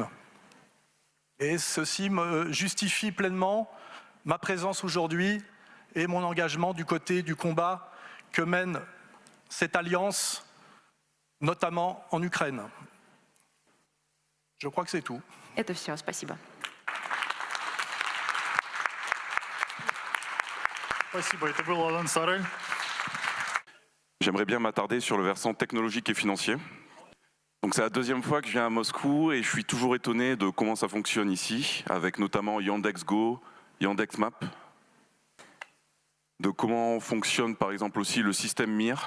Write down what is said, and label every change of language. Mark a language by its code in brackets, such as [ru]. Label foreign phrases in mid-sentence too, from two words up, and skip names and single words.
[fr] Et ceci me justifie pleinement ma présence aujourd'hui et mon engagement du côté du combat que mène cette alliance, notamment en Ukraine. Je crois que c'est tout. [ru] Это все, спасибо. Спасибо. Это был Алан Сарель. [fr] J'aimerais bien m'attarder sur le versant technologique et financier. Donc c'est la deuxième fois que je viens à Moscou et je suis toujours étonné de comment ça fonctionne ici, avec notamment Yandex.Go, Yandex.Map, de comment fonctionne par exemple aussi le système MIR.